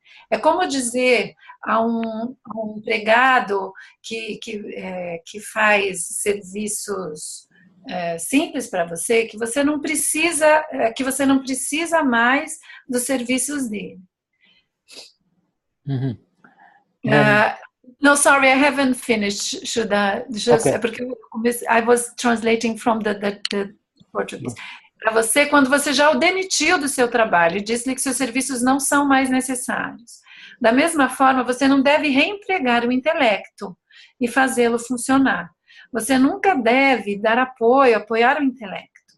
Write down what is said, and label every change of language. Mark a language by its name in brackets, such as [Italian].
[Portuguese] É como dizer a um empregado que faz serviços simples para você, que você não precisa mais dos serviços dele. [English] No, sorry, I haven't finished, Shuddha. Okay. Porque I was translating from the Portuguese. [Portuguese] Para você, quando você já o demitiu do seu trabalho e disse-lhe que seus serviços não são mais necessários. Da mesma forma, você não deve reempregar o intelecto e fazê-lo funcionar. Você nunca deve dar apoiar o intelecto.